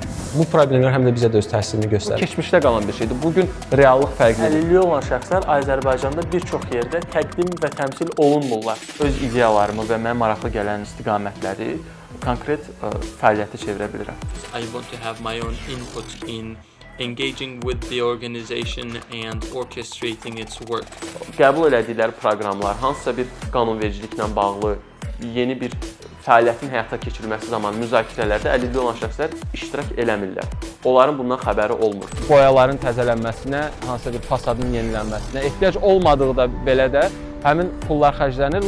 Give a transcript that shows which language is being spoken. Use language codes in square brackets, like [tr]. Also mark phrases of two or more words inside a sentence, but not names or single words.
[az] Bu problemlər həm də bizə də öz təsirini göstərir. Keçmişdə qalan bir şeydir. Bugün reallıq fərqlidir. Əlilliyi olan şəxslər Azərbaycanda bir çox yerdə təqdim və təmsil olunmurlar. Öz ideyalarımı və mənə maraqlı gələn istiqamətləri konkret fəaliyyətə çevirə bilirəm. [en] I want to have my own input in engaging with the organization and orchestrating its work. [az] Qəbul elədikləri proqramlar, hansısa bir qanunvericiliklə bağlı yeni bir fəaliyyətin həyata keçirilməsi zamanı müzakirələrdə əlilliyi olan şəxslər iştirak eləmirlər. Onların bundan xəbəri olmur. Boyaların təzələnməsinə, hansısa bir fasadın yenilənməsinə ehtiyac olmadığı da belə də həmin pullar xərclənir.